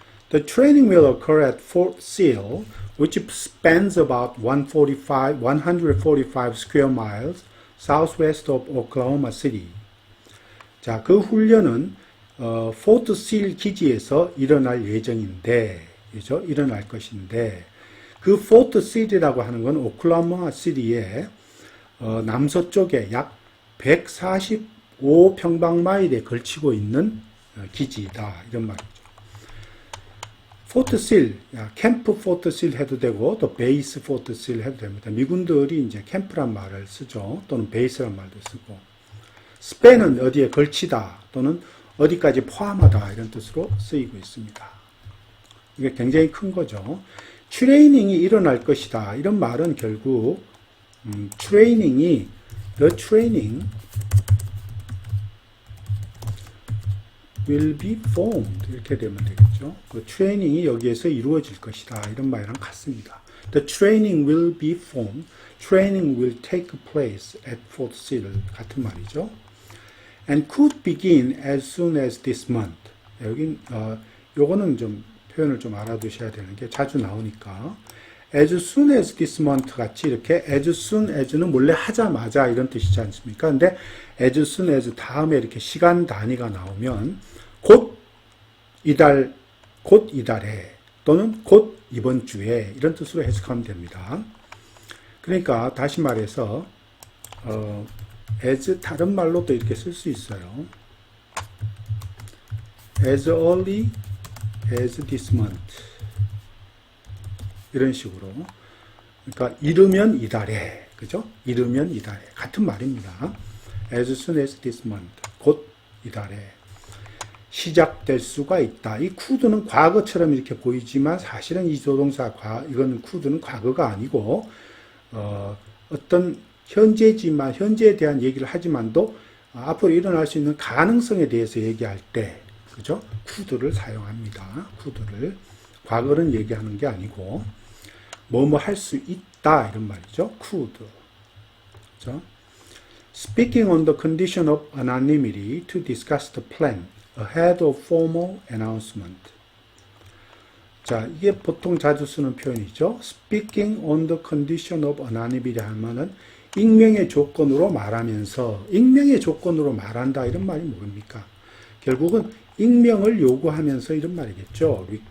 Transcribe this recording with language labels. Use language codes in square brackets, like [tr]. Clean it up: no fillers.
[en] The training will occur at Fort Sill, which spans about 145 square miles southwest of Oklahoma City. [ko] 자, 그 훈련은 포트 실 기지에서 일어날 예정인데, 그죠? 일어날 것인데, 그 포트 실이라고 하는 건 오클라호마 시티의 남서쪽에 약 145평방마일에 걸치고 있는 기지이다 이런 말이죠. 포트실, 캠프 포트실 해도 되고 또 베이스 포트실 해도 됩니다. 미군들이 이제 캠프란 말을 쓰죠. 또는 베이스란 말도 쓰고. 스팬은 어디에 걸치다 또는 어디까지 포함하다 이런 뜻으로 쓰이고 있습니다. 이게 굉장히 큰 거죠. 트레이닝이 일어날 것이다 이런 말은 결국 [en] the training will be formed [ko] 이렇게 되면 되겠죠. 그 트레이닝이 여기에서 이루어질 것이다 이런 말이랑 같습니다. [en] The training will be formed. Training will take place at Fort Sill [ko] 같은 말이죠. [en] And could begin as soon as this month. [ko] 여긴 요거는 좀 표현을 좀 알아두셔야 되는 게 자주 나오니까 [en] as soon as this month [ko] 같이 이렇게 as soon as는 원래 하자마자 이런 뜻이지 않습니까? 근데 as soon as 다음에 이렇게 시간 단위가 나오면 곧 이달 곧 이달에 또는 곧 이번 주에 이런 뜻으로 해석하면 됩니다. 그러니까 다시 말해서 as 다른 말로도 이렇게 쓸 수 있어요. [en] as early as this month [ko] 이런 식으로. 그러니까 이르면 이달에, 그죠? 이르면 이달에 같은 말입니다. [en] as soon as this month [ko] 곧 이달에 시작될 수가 있다. 이 could는 과거처럼 이렇게 보이지만 사실은 이 조동사 이건 could는 과거가 아니고 어떤 현재지만 현재에 대한 얘기를 하지만도 앞으로 일어날 수 있는 가능성에 대해서 얘기할 때 그죠? could를 사용합니다. could를 과거는 얘기하는 게 아니고 뭐뭐 할 수 있다 이런 말이죠. could. 그죠? [en] Speaking on the condition of anonymity to discuss the plan ahead of formal announcement. [ko] 자, 이게 보통 자주 쓰는 표현이죠. [en] Speaking on the condition of anonymity [ko] 하면은 익명의 조건으로 말하면서 익명의 조건으로 말한다 이런 말이 뭡니까? 결국은 익명을 요구하면서 이런 말이겠죠.